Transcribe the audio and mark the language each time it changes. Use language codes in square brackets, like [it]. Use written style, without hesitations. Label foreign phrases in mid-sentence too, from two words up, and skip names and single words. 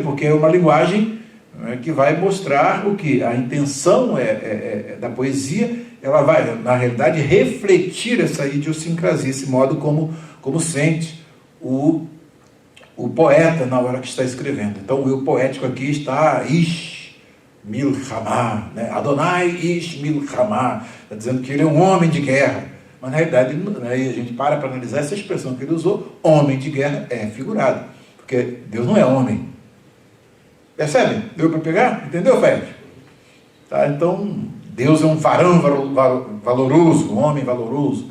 [pt] Porque é uma linguagem que vai mostrar o que? A intenção da poesia, ela vai, na realidade, refletir essa idiosincrasia, esse modo como sente o poeta na hora que está escrevendo. Então o eu poético aqui está [he] איש מלחמה, [pt] né? [he] אדוני איש מלחמה, [pt] está dizendo que ele é um homem de guerra. Mas na realidade, né, a gente para analisar essa expressão que ele usou, homem de guerra é figurado, porque Deus não é homem. Percebe? Deu para pegar? Entendeu, Fred? Tá? Então, Deus é um varão valoroso, um homem valoroso.